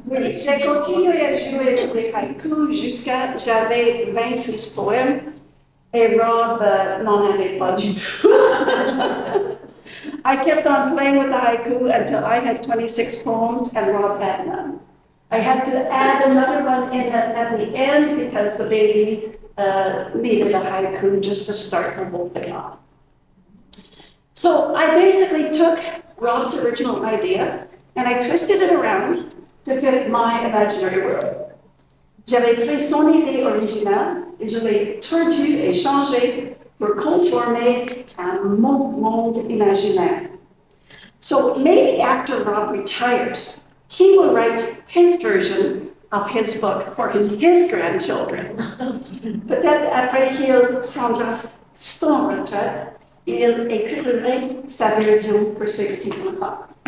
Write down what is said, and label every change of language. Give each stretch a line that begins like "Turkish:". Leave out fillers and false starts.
French: J'ai continué à jouer les haïkus jusqu'à j'avais 26 poèmes et Rob n'en avait pas du tout.
English: I kept on playing with the haiku until I had 26 poems and Rob had none. I had to add another one in at the end because the baby needed a haiku just to start the whole thing off. So I basically took Rob's original idea and I twisted it around to fit my imaginary world.
French: J'avais pris son idée originale et je l'ai tordue et changée pour conformer à mon monde imaginaire.
English: So maybe after Rob retires, he will write his version of his book for his grandchildren.
French: Peut-être après qu'il prendra son retraite, il écrirait sa version pour ses petits-enfants.